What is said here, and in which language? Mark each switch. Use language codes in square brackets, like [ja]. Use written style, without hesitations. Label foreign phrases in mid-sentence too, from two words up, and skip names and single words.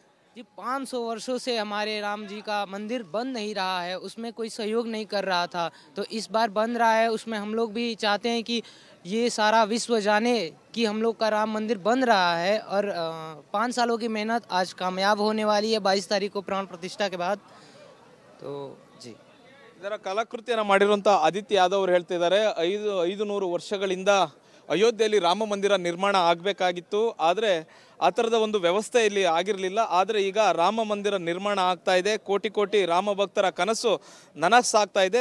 [hi] जी 500 वर्षों से हमारे राम जी का मंदिर बन नहीं रहा है, उसमें कोई सहयोग नहीं कर रहा था, तो इस बार बन रहा है। उसमें हम लोग भी चाहते हैं कि ये सारा विश्व जाने कि हम लोग का राम मंदिर बन रहा है, और 5 सालों की मेहनत आज कामयाब होने वाली है 22 तारीख को प्राण प्रतिष्ठा के बाद। तो जी [kn] ಇದರ ಕಲಾಕೃತಿಯನ್ನು ಮಾಡಿರುವಂಥ ಆದಿತ್ಯ ಯಾದವ್ ಅವರು ಹೇಳ್ತಿದ್ದಾರೆ 500 ವರ್ಷಗಳಿಂದ ಅಯೋಧ್ಯೆಯಲ್ಲಿ ರಾಮ ಮಂದಿರ ನಿರ್ಮಾಣ ಆಗಬೇಕಾಗಿತ್ತು, ಆದರೆ ಆ ಥರದ ಒಂದು ವ್ಯವಸ್ಥೆ ಇಲ್ಲಿ ಆಗಿರಲಿಲ್ಲ. ಆದರೆ ಈಗ ರಾಮ ಮಂದಿರ ನಿರ್ಮಾಣ ಆಗ್ತಾ ಇದೆ. ಕೋಟಿ ಕೋಟಿ ರಾಮ ಭಕ್ತರ ಕನಸು ನನಸಾಗ್ತಾ ಇದೆ.